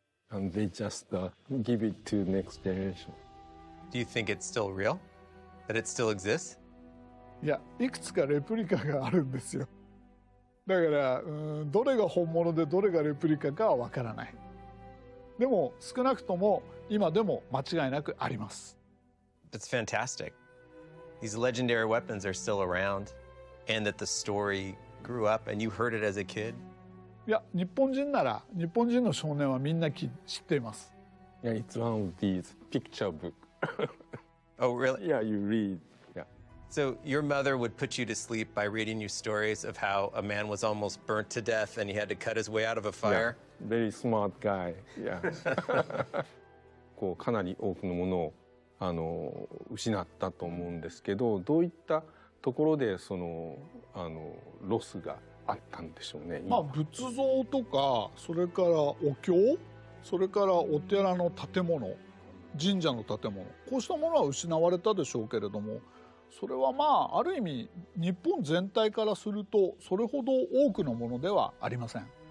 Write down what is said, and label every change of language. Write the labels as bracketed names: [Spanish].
[English] And they just give it to next generation. Do you think it's still real? That it still exists? [Japanese] いや、いくつかレプリカがあるんですよ。だからどれが本物でどれがレプリカかはわからない。でも少なくとも今でも間違いなくあります。 [English] That's fantastic. These legendary weapons are still around, and that the story grew up and you heard it as a kid. [Japanese] いや、日本人なら日本人の少年はみんな知っています。 [English] Yeah, it's one of these picture book. Oh, really? Yeah, you read. Yeah. So your mother would put you to sleep by reading you stories of how a man was almost burnt to death and he had to cut his way out of a fire? Yeah, very smart guy. Yeah. [Japanese] こうかなり多くのものを失ったと思うんですけど、どういったところでそのロスがあったんでしょうね。仏像とかそれからお経、それからお寺の建物、神社の建物、こうしたものは失われたでしょうけれども、それはある意味日本全体からするとそれほど多くのものではありません。